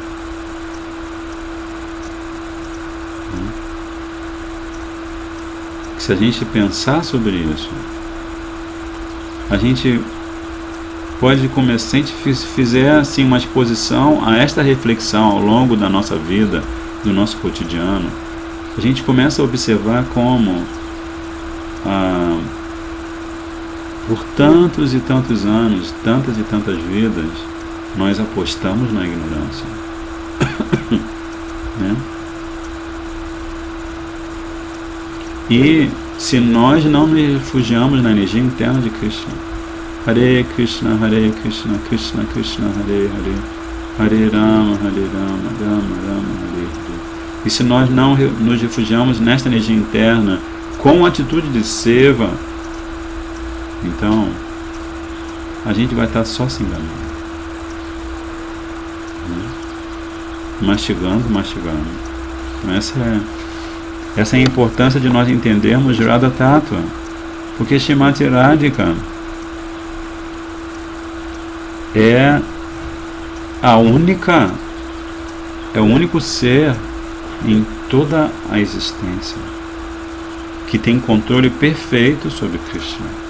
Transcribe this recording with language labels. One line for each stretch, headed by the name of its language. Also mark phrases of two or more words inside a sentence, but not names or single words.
Portuguese: Se a gente pensar sobre isso, a gente pode começar, se a gente fizer assim uma exposição a esta reflexão ao longo da nossa vida, do nosso cotidiano, a gente começa a observar como por tantos e tantos anos, tantas e tantas vidas, nós apostamos na ignorância. Né? E se nós não nos refugiamos na energia interna de Krishna,
Sanskrit: Hare Krishna, Krishna Krishna, Hare Hare, Hare Rama, Rama Rama, Hare Hare.
Portuguese: E se nós não nos refugiamos nesta energia interna com atitude de seva, então a gente vai estar só se enganando, né? Mastigando. Então essa é a importância de nós entendermos Radha Tattva, porque Srimati Radhika é o único ser em toda a existência que tem controle perfeito sobre Krishna,